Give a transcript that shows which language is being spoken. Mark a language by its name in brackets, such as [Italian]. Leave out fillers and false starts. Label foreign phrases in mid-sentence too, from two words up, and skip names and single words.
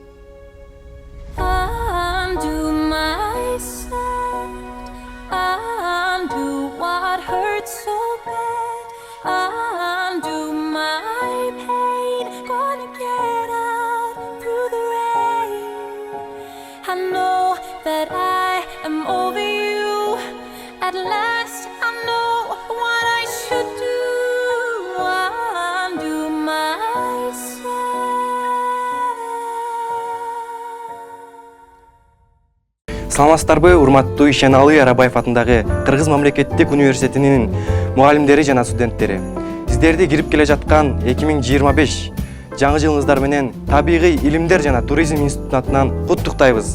[English] Undo my sad, undo what hurts so bad, undo my pain, gonna get out through the rain. I know that I am over you, at last I know what I should do. Undo my [Kyrgyz] Саламатсыздарбы, урматтуу Ишеналы Арабаев атындагы Кыргыз мамлекеттик университетинин мугалимдери жана студенттери. Сиздерди кирип келе жаткан 2025 жаңы жылыңыздар менен Табигый илимдер жана туризм институтунун атынан куттуктайбыз.